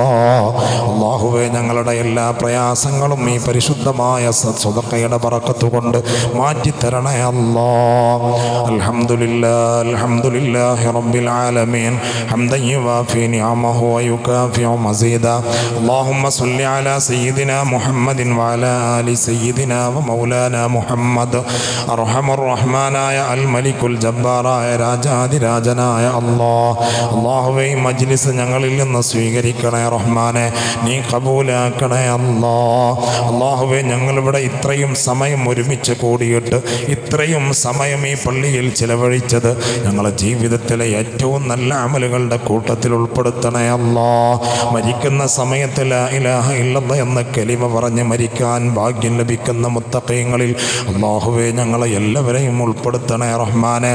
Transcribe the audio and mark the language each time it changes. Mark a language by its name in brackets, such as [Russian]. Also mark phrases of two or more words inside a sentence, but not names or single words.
[Malayalam] അല്ലാഹുവേ ഞങ്ങളുടെ എല്ലാ പ്രയാസങ്ങളും ഈ പരിശുദ്ധമായ സദഖയുടെ ബറക്കത്ത് കൊണ്ട് മാറ്റിത്തരണേ അല്ലാ. [Arabic] الحمد لله الحمد لله رب العالمين حمدا يوافي نعمه ويكافئ مزيده. اللهم صل على سيدنا محمد وعلى وعلى آل سيدنا ومولانا محمد أرحم الرحمن الملك الجبار [Malayalam] രാജാതിരാജനായ അല്ലാഹുവേ മജ്ലിസ് ഞങ്ങളിൽ നിന്ന് സ്വീകരിക്കണേ റഹ്മാനെ, നീ കബൂലാക്കണേ അല്ലാഹുവേ. ഞങ്ങളിവിടെ ഇത്രയും സമയം ഒരുമിച്ച് കൂടിയിട്ട് ഇത്രയും സമയം ഈ പള്ളിയിൽ ചിലവഴിച്ചത് ഞങ്ങളുടെ ജീവിതത്തിലെ ഏറ്റവും നല്ല അമലുകളുടെ കൂട്ടത്തിൽ ഉൾപ്പെടുത്തണേ മരിക്കുന്ന സമയത്ത് [Arabic] لا إله إلا الله [Malayalam] എന്ന കലിമ പറഞ്ഞ് മരിക്കാൻ ഭാഗ്യം ലഭിക്കുന്ന മുത്തഖീങ്ങളിൽ അല്ലാഹുവേ ഞങ്ങളെ എല്ലാവരെയും ഉൾപ്പെടുത്തണേ റഹ്മാനെ.